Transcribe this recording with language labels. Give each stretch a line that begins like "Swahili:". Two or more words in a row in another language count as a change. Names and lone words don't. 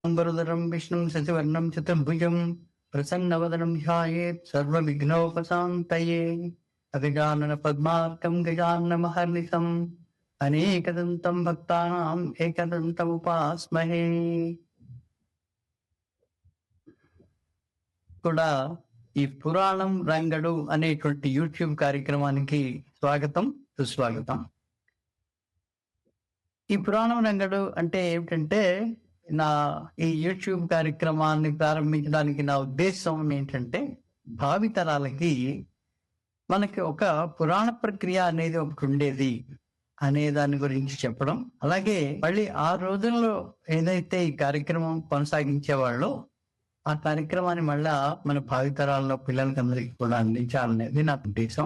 Sanskrit: वरदरं विष्णुं शशिवर्णं चतुर्भुजं प्रसन्नवदनं ध्यायेत् सर्वविघ्नोपशान्तये अगजाननपद्मार्कं गजाननमहर्निशम् అనేకదంతం భక్తానాం ఏకదంతం ఉపాస్మహే.
Telugu: కూడా ఈ పురాణం రంగడు అనేటువంటి యూట్యూబ్ కార్యక్రమానికి స్వాగతం, సుస్వాగతం. ఈ పురాణం రంగడు అంటే ఏమిటంటే, ఈ యూట్యూబ్ కార్యక్రమాన్ని ప్రారంభించడానికి నా ఉద్దేశం ఏంటంటే, భావితరాలకి మనకి ఒక పురాణ ప్రక్రియ అనేది ఒకటి ఉండేది అనే దాని గురించి చెప్పడం, అలాగే మళ్ళీ ఆ రోజుల్లో ఏదైతే ఈ కార్యక్రమం కొనసాగించేవాళ్ళో ఆ కార్యక్రమాన్ని మళ్ళా మన భావితరాల్లో పిల్లలకి అందరికీ కూడా అందించాలనేది నా ఉద్దేశం.